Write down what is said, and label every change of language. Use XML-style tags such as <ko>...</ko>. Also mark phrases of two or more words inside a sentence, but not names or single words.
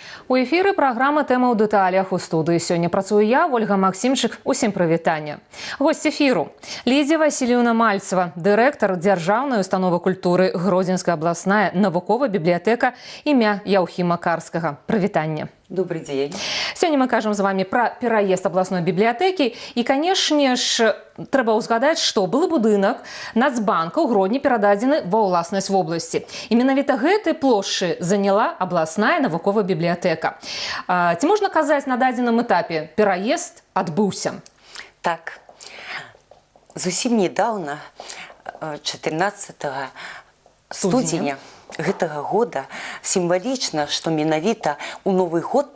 <be>У эфіры праграма «Тэма ў дэталях». У студыі сёння працую я, Ольга Максімчык. Усім прывітання. Госць эфіру – Лідзія Васильевна Мальцева, дырэктар Дзяржаўнай установы культуры Гродзенская абласная навуковая бібліятэка імя Яўхіма Карскага. Прывітанне.</be> <ru>Добрый день. Сегодня мы кажем с вами про пераезд областной библиотеки. И, конечно ж,</ru> <be>трэба ўзгадаць, што былы будынак Нацбанка ў Гродні перададзены ва ўласнасць вобласці. І менавіта гэтай плошчы заняла абласная навуковая бібліятэка. Ці можна казаць, на дадзеным этапе пераезд адбыўся? Так, зусім недавно, 14 студзеня гэтага года, сімвалічна, што менавіта ў Новы год</be>